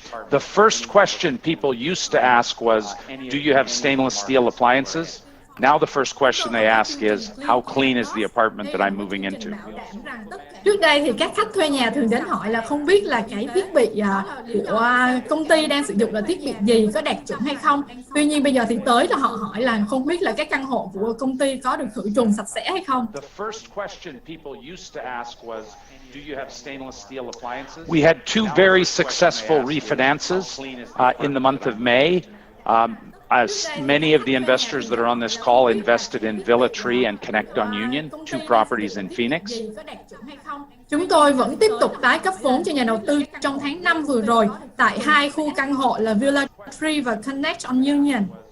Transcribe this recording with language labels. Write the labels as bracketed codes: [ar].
[en] The first question people used to ask was, do you have stainless steel appliances? Now the first question they ask is, how clean is the apartment that I'm moving into? [vi] Trước đây thì các khách thuê nhà thường đến hỏi là không biết là cái thiết bị của công ty đang sử dụng là thiết bị gì, có đạt chuẩn hay không. Tuy nhiên bây giờ thì tới là họ hỏi là không biết là các căn hộ của công ty có được khử trùng sạch sẽ hay không. [en] The first question people used to ask was, do you have stainless steel appliances? We had two very successful refinances in the month of May. As many of the investors that are on this call invested in Villa Tree and Connect on Union, two properties in Phoenix. [vi] Chúng tôi vẫn tiếp tục tái cấp vốn cho nhà đầu tư trong tháng 5 vừa rồi tại hai khu căn hộ là Villa Tree và Connect on Union.